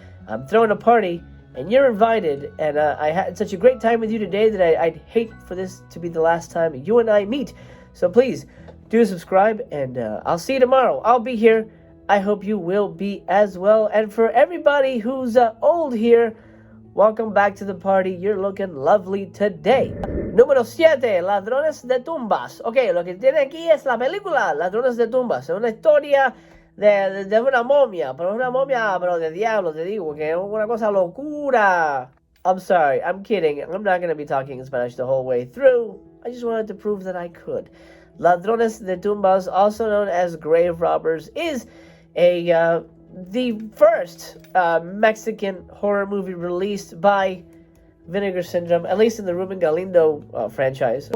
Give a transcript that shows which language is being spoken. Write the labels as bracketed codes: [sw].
[en] I'm throwing a party, and you're invited, and I had such a great time with you today that I'd hate for this to be the last time you and I meet. So please, do subscribe, and I'll see you tomorrow. I'll be here. I hope you will be as well. And for everybody who's old here, welcome back to the party. You're looking lovely today. [es] Número 7, Ladrones de Tumbas. Ok, lo que tiene aquí es la película Ladrones de Tumbas. Es una historia de una momia, pero una momia, pero de diablo, te digo, que es una cosa locura. [en] I'm sorry, I'm kidding. I'm not going to be talking in Spanish the whole way through. I just wanted to prove that I could. Ladrones de Tumbas, also known as Grave Robbers, is the first Mexican horror movie released by Vinegar Syndrome, at least in the Ruben Galindo franchise.